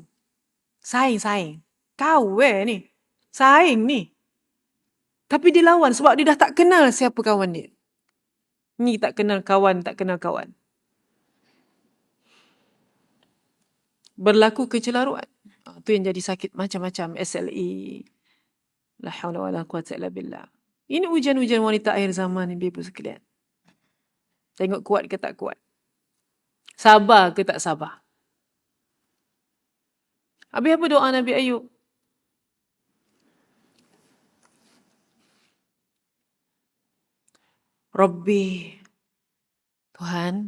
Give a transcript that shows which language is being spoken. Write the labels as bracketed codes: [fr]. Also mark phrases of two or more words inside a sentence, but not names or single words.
[ms] Saing. Kau ni. Saing ni. Tapi dia lawan sebab dia dah tak kenal siapa kawan dia. Ni tak kenal kawan. Berlaku kecelaruan. Itu yang jadi sakit macam-macam. SLE. [ar] La hawla wa la quwwata illa billah. [ms] Ini ujian-ujian wanita akhir zaman ni, ibu sekalian. Tengok kuat ke tak kuat. Sabar ke tak sabar. Habis apa doa Nabi Ayub? Rabbi, Tuhan.